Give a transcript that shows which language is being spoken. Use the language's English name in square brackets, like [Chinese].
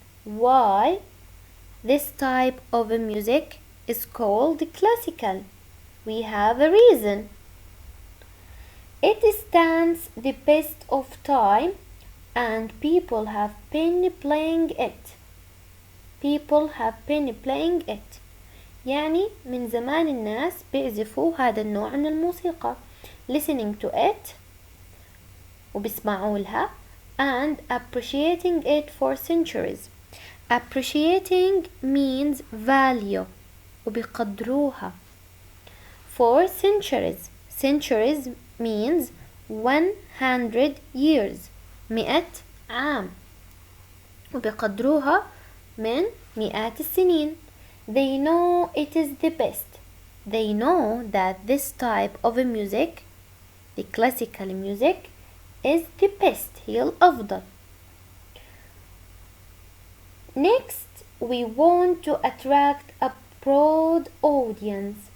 [English] Why this type of music is called classical? We have a reason. It stands the best of time and people have been playing it. People have been playing it. [Arabic] يعني من زمان الناس بيعزفوا هذا النوع من الموسيقى. [English] Listening to it [Arabic] وبيسمعوا لها [English] and appreciating it for centuries. Appreciating means value [Arabic] وبيقدروها. [English] For centuries. Centuries means 100 years. [Arabic] 100 عام. وبيقدروها من مئات السنين. [English] They know it is the best. They know that this type of music, the classical music, is the best. [Arabic] هي الأفضل. [English] Next, we want to attract a broad audience.